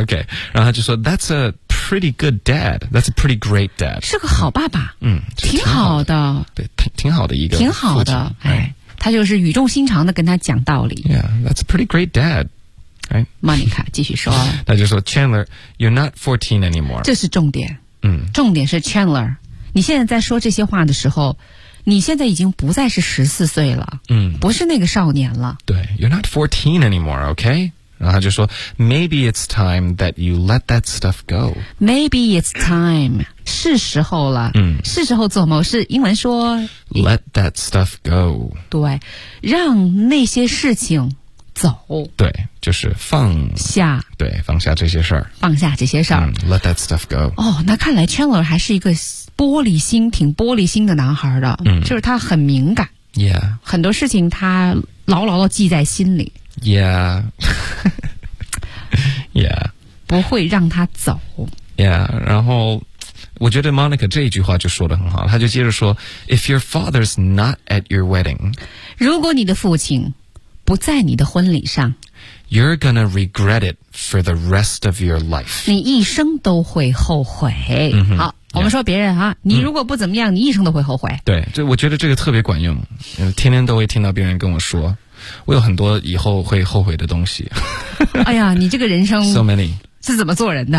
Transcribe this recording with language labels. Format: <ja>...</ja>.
<en>OK</en> <zh>然后他就说</zh> <en>That's a pretty good dad That's a pretty great dad</en> <zh>是个好爸爸挺好的对 挺好的一个挺好的哎，他就是语重心长的跟他讲道理</zh> <en>Yeah That's a pretty great dad</en> <zh>Monica 继续说他就说</zh> <en>Chandler You're not 14 anymore</en> <zh>这是重点重点是 Chandler 你现在在说这些话的时候你现在已经不再是14岁了不是那个少年了</zh> <en>对 You're not 14 anymore, okay?</en> <zh>然后他就说</zh> <en>Maybe it's time that you let that stuff go Maybe it's time</en> <zh>是时候了是时候做某事英文说</zh> <en>Let that stuff go</en> <zh>对让那些事情走对就是放下对放下这些事儿放下这些事儿、</zh> <en>Let that stuff go</en> <zh>哦那看来 Chandler 还是一个玻璃心挺玻璃心的男孩的就是他很敏感</zh> <en>Yeah</en> <zh>很多事情他牢牢地记在心里</zh> <en>Yeah Yeah</en> <zh>不会让他走 Yeah 然后我觉得 Monica 这一句话就说得很好他就接着说</zh> <en>If your father's not at your wedding</en> <zh>如果你的父亲不在你的婚礼上</zh> <en>You're gonna regret it for the rest of your life</en> <zh>你一生都会后悔、好、我们说别人啊你如果不怎么样你一生都会后悔对这我觉得这个特别管用天天都会听到别人跟我说我有很多以后会后悔的东西哎呀你这个人生</zh> <en>So many</en> <zh>是怎么做人的</zh>